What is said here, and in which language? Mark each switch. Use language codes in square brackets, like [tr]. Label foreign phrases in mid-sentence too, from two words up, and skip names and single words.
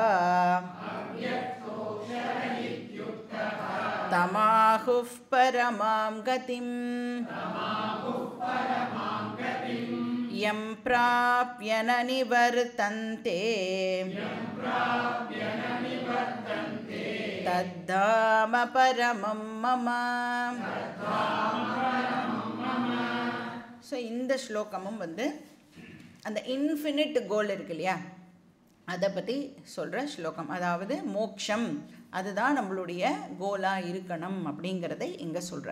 [sa] तमाहुः परमां गतिम् यं प्राप्य न निवर्तन्ते तद्धाम परमं मम. [ta] ஸோ இந்த ஸ்லோகமும் வந்து அந்த [en] infinite goal [ta] இருக்கு இல்லையா, அதை பற்றி சொல்கிற ஸ்லோகம். அதாவது மோக்ஷம் அதுதான் நம்மளுடைய கோலாக இருக்கணும் அப்படிங்கிறதை இங்கே சொல்கிறேன்.